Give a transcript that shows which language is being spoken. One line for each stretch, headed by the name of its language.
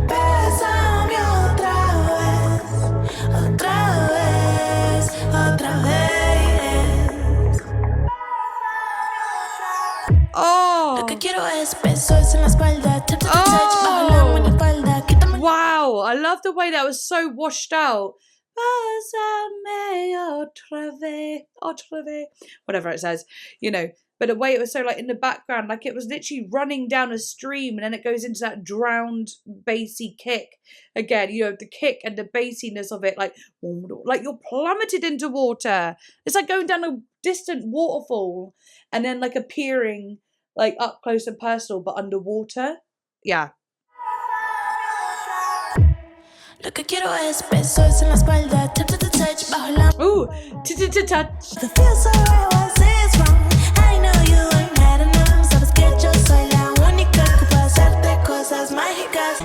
Spanish: Bésame otra vez, otra vez, otra vez. Oh, Lo que quiero es besos en la espalda, tap, tap, touch, bajo la minifalda, quítame. wow.
English: I love the way that was so washed out.
Spanish: Bésame otra vez, otra vez.
English: Whatever it says, you know. But the way it was so like in the background, like it was literally running down a stream, and then it goes into that drowned bassy kick again. You know, the kick and the bassiness of it, like you're plummeted into water. It's like going down a distant waterfall and then like appearing like up close and personal, but underwater. Yeah.
Spanish: Lo que quiero es besos en la espalda, tap, tap, touch, bajo la.
English: Ooh, touch. The feel so right, what's this wrong? I know you ain't had enough.
Spanish: Sabes que yo soy la única que puede hacerte cosas mágicas.